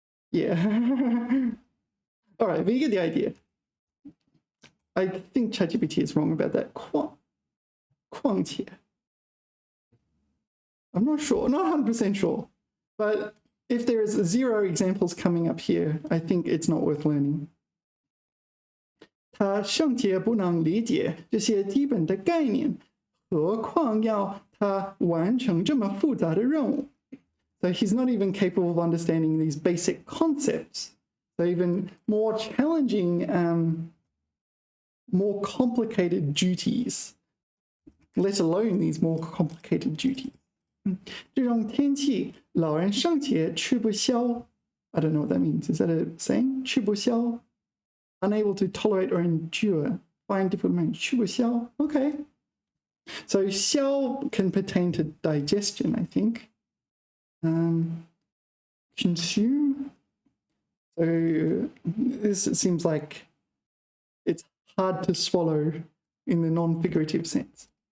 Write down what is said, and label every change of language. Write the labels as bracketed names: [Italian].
[English] Yeah. All right, but you get the idea. I think ChatGPT is wrong about that. [Chinese] 况且. [English] I'm not sure, not 100% sure. But if there is 0 examples coming up here, I think it's not worth learning. [Chinese] 他尚且不能理解这些基本的概念，何况要他完成这么复杂的任务。 [English] So he's not even capable of understanding these basic concepts. So even more challenging, more complicated duties, let alone these more complicated duties. [Chinese] 这种天气，老人尚且吃不消。 [English] I don't know what that means. Is that a saying? 吃不消?Unable to tolerate or endure. Find difficult meaning. 吃不消.Okay. So 消 can pertain to digestion, I think. Consume. So this seems like it's hard to swallow in the non-figurative sense.